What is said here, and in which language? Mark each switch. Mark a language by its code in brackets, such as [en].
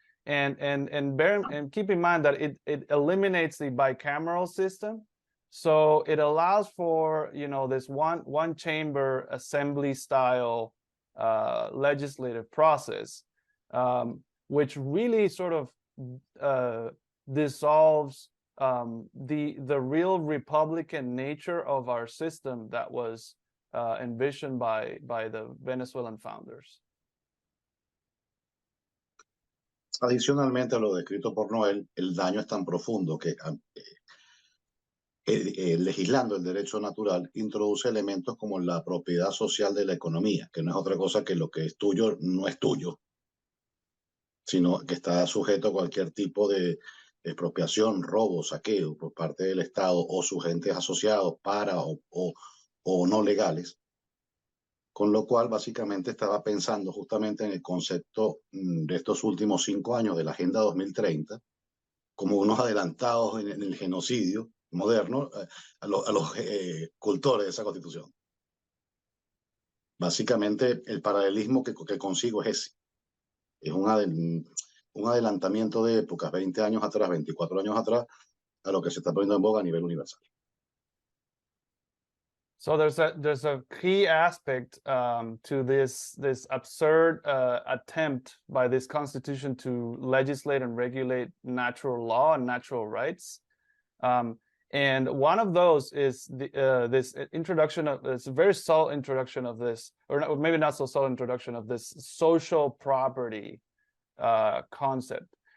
[en] And keep in mind that it eliminates the bicameral system, so it allows for this one chamber assembly style legislative process, which really sort of dissolves the real republican nature of our system that was envisioned by the Venezuelan founders. [es] Adicionalmente a lo descrito por Noel, el daño es tan profundo que legislando el derecho natural introduce elementos como la propiedad social de la economía, que no es otra cosa que lo que es tuyo no es tuyo, sino que está sujeto a cualquier tipo de expropiación, robo, saqueo por parte del Estado o sus entes asociados para o no legales. Con lo cual, básicamente, estaba pensando justamente en el concepto de estos últimos 5 años de la Agenda 2030, como unos adelantados en el genocidio moderno a los cultores de esa constitución. Básicamente, el paralelismo que consigo es ese. Es un adelantamiento de épocas, 20 años atrás, 24 años atrás, a lo que se está poniendo en boga a nivel universal. [en] So there's a key aspect to this absurd attempt by this constitution to legislate and regulate natural law and natural rights, and one of those is this introduction of this very subtle introduction of this, or maybe not so subtle introduction of this social property concept.